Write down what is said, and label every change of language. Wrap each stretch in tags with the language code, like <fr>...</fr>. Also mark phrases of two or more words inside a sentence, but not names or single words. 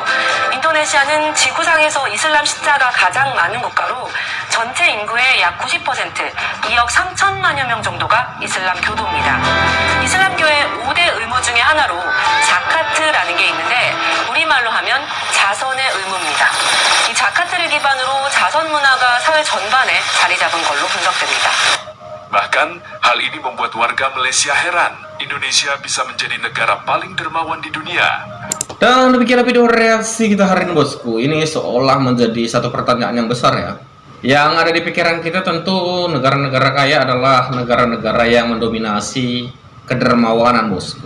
<ko>인도네시아는 지구상에서 이슬람 신자가 가장 많은 국가로 전체 인구의 약 90%, 2억 3천만여 명 정도가 이슬람 교도입니다. 이슬람교의 5대 의무 중에 하나로 자카트라는 게 있는데 우리말로 하면 자선의 의무입니다. 이 자카트를 기반으로 자선 문화가 사회 전반에 자리 잡은 걸로 분석됩니다.</ko> <id>Bahkan, hal ini membuat warga Malaysia heran. Indonesia bisa menjadi negara paling dermawan di dunia. Dan demikianlah video reaksi kita hari ini, bosku. Ini seolah menjadi satu pertanyaan yang besar ya. Yang ada di pikiran kita tentu negara-negara kaya adalah negara-negara yang mendominasi kedermawanan, bosku.</id>